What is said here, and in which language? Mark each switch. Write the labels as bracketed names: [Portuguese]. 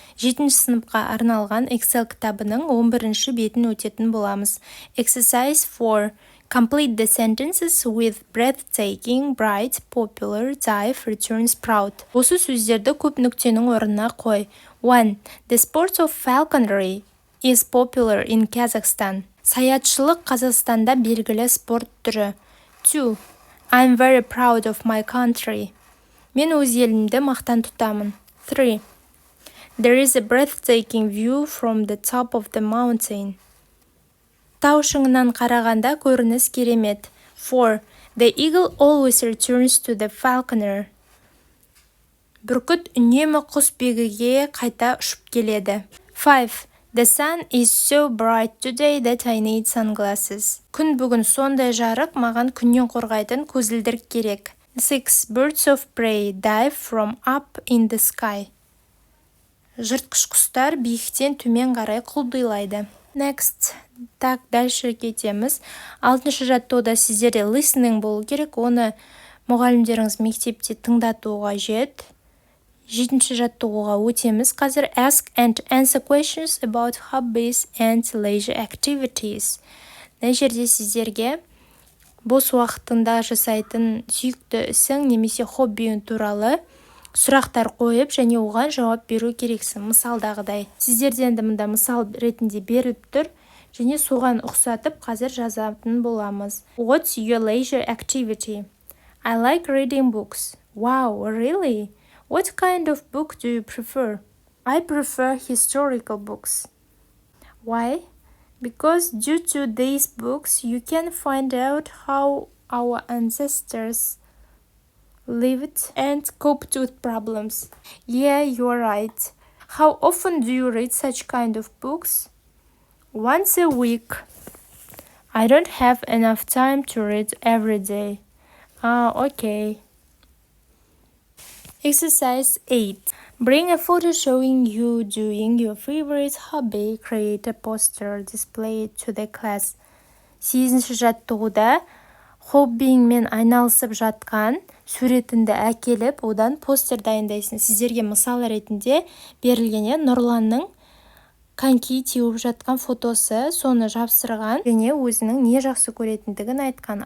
[Kazakh] 7 сыныпқа арналған Excel кітабының 11 бетін өтетін боламыз. [English] Exercise 4. Complete the sentences with breathtaking, bright, popular, dive, returns, proud. [Kazakh] Осы сөздерді көп нүктенің орнына қой. [English] 1. The sport of falconry is popular in Kazakhstan. [Kazakh] Саятшылық Қазақстанда белгілі спорт түрі. [English] 2. I'm very proud of my country. [Kazakh] Мен өз елімді мақтан тұтамын. [English] 3. There is a breathtaking view from the top of the mountain. [Kazakh] Тау шыңынан қарағанда көрініс керемет. [English] 4. The eagle always returns to the falconer. [Kazakh] Бүркіт үнемі құсбегіге қайта ұшып келеді. [English] 5. The sun is so bright today that I need sunglasses. [Kazakh] Күн бүгін сондай жарық, маған күннен қорғайтын көзілдірік керек. [English] 6. Birds of prey dive from up in the sky. [Kazakh] Жыртқыш құстар биіктен төмен қарай құлдилайды. [English] Next. [Russian] Так, дальше [Kazakh] кетеміз. 6-шы жаттығуда сіздерде listening болу керек, оны мұғалімдеріңіз мектепте тыңдатуға жет. 7-ші жаттығуға өтеміз. [English] Қазір ask and answer questions about hobbies and leisure activities. [Kazakh] Мына жерде сіздерге бос уақытында жасайтын сүйікті ісің немесе хоббиің туралы сұрақтар қойып және оған жауап беру керексің. Мысалдағыдай. Сіздерден де мында мысал ретінде беріліп тұр және соған ұқсатып қазір жазатын боламыз. [English] What's your leisure activity? I like reading books. Wow, really? What kind of book do you prefer? I prefer historical books. Why? Because due to these books, you can find out how our ancestors lived and coped with problems. Yeah, you're right. How often do you read such kind of books? Once a week. I don't have enough time to read every day. Okay. Exercise 8. Bring a photo showing you doing your favorite hobby. Create a poster, display it to the class. [Kazakh] 8-ші жаттығуда хоббиіңмен айналысып жатқан суретінді әкеліп, одан постер дайындайсың. Сіздерге мысал ретінде берілген Нұрланның коньки теуіп жатқан фотосы, соны жапсырған және өзінің не жақсы көретіндігін айтқан.